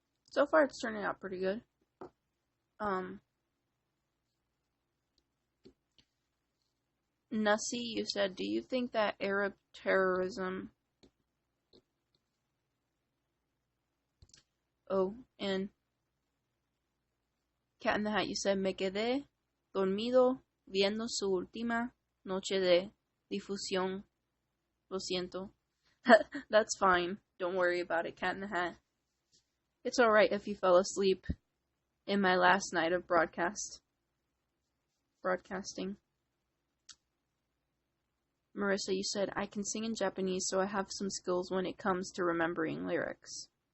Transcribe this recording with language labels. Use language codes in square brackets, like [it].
[en] So far, it's turning out pretty good. Nussie, you said, do you think that Arab terrorism... Oh, and Cat in the Hat, you said, [es] me quedé dormido viendo su última noche de difusión. Lo siento. [en] That's fine. Don't worry about it, Cat in the Hat. It's alright if you fell asleep in my last night of broadcasting. Marissa, you said, I can sing in Japanese, so I have some skills when it comes to remembering lyrics.